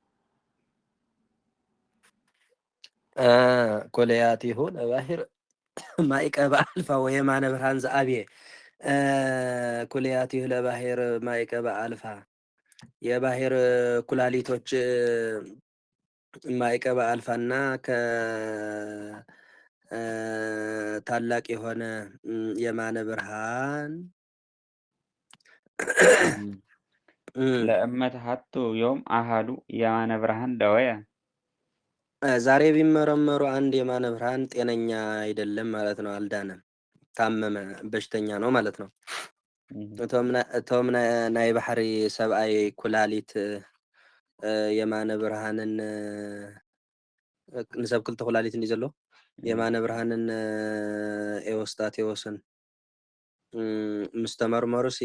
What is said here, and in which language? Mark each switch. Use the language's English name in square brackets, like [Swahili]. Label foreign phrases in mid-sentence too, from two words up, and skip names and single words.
[Geez] ኩልያቲሁ ለባህር ማዕቀበ አልፋ ወየማነ ብርሃን ዘአብየ ኩልያቲሁ ለባህር ማዕቀበ አልፋ [Amharic] የባህር ኩላሊቶች ማዕቀበ አልፋና ታላቅ የሆነ የማነ ብርሃን [Geez] ለእመት ሀቱ ዮም አሃዱ የማነ ብርሃን ደወየ [Amharic] ዛሬ ቢመረመሩ አንድ የማነ ብርሃን ጤነኛ አይደለም ማለት ነው። አልዳነም፣ ታመመ፣ በሽተኛ ነው ማለት ነው። [Tigrinya] እቶም ናይ ባሕሪ ሰብኣይ ኩላሊት የማነ ብርሃንን ንሰብ ክልተ ኩላሊት እንዲ ዘሎ የማነ ብርሃንን ኤዎስጣቴዎስን ምስ ተመርመሩ ሲ